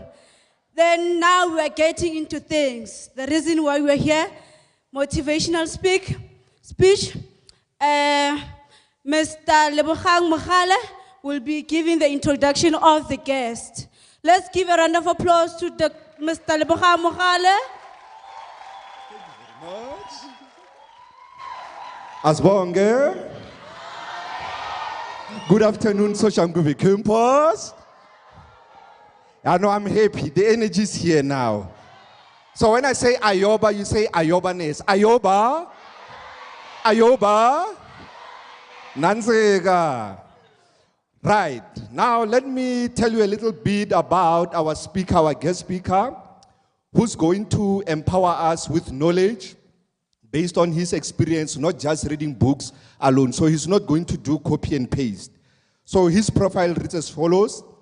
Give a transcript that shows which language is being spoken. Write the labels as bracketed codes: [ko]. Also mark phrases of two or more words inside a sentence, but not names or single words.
[en] Then now we're getting into things. The reason why we're here, motivational speech. Mr. Lebogang Mogale will be giving the introduction of the guest. Let's give a round of applause to Mr. Lebogang Mogale. Asbonge. Good afternoon, Soshanguve campus. I know I'm happy. The energy is here now. So when I say Ayoba, you say Ayobanes. Ayoba. Ayoba. Nansega. Right. Now let me tell you a little bit about our speaker, our guest speaker, who's going to empower us with knowledge based on his experience, not just reading books alone. So he's not going to do copy and paste. So his profile reads as follows.